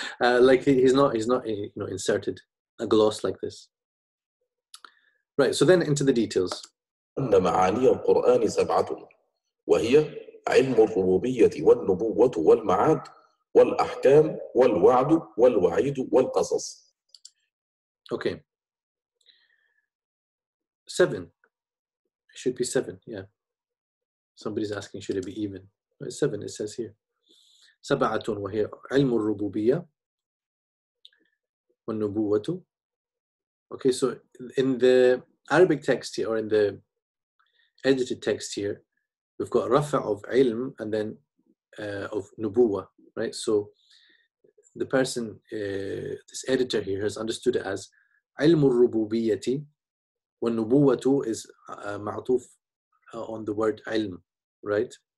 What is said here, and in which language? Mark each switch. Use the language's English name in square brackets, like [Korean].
[English] Like he's not inserted a gloss like this. Right, so then into the details. [Arabic] أن معاني القرآن 7، وهي علم الربوبية والنبوة والمعاد والأحكام والوعد والوعيد والقصص. [English] Okay. 7. It should be 7, yeah. Somebody's asking, should it be even? Right, 7, it says here. [Arabic] 7 وهي علم الربوبية والنبوة. [English] Okay, so in the Arabic text here, or in the edited text here, we've got rafa of ilm and then of nubuwa, right? So the person, this editor here, has understood it as [Arabic] علم الربوبية والنبوة [English] is معطوف on the word ilm, right?